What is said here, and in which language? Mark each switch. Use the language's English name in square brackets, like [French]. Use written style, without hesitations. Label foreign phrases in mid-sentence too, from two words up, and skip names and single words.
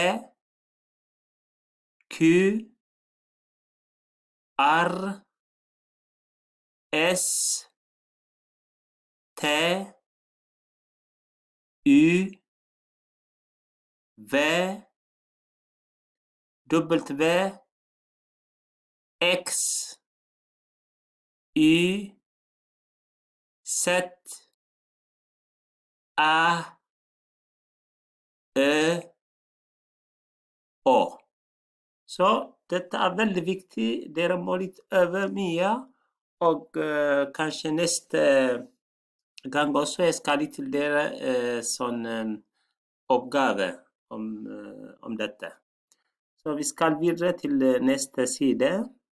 [Swedish] Q, R, S, T, U, V, W, X, Y, Z, A, Ö, O. Så detta är väldigt viktigt. [Norwegian] Dere må [Swedish] öva mer och kanske nästa gång också jag ska till dere sån uppgave om detta. Så vi ska vidare till nästa sida.